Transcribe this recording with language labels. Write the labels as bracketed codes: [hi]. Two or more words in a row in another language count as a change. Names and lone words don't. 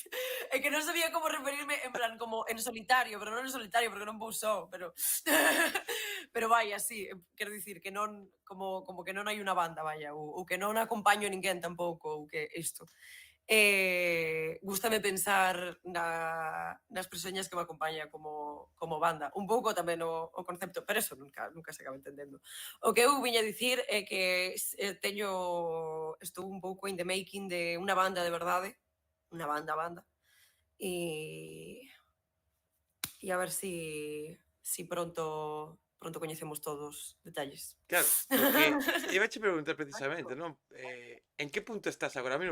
[gl] É que non sabía como referirme en plan como en solitario, pero non en solitario porque non vou só, pero pero vaya, sí, quero dicir que non como que non hai unha banda, vaya, ou que non acompaño a ninguén tampouco, ou que isto. Gústame pensar nas persoas que me acompañan como banda. Un pouco tamén o concepto, pero eso nunca se acaba entendendo. O que eu viña a dicir é que estou un pouco [en] in the making [gl] de unha banda de verdade, unha banda, e a ver si pronto coñecemos todos detalles. Claro, porque ibache preguntar precisamente, non? En que punto estás agora mismo?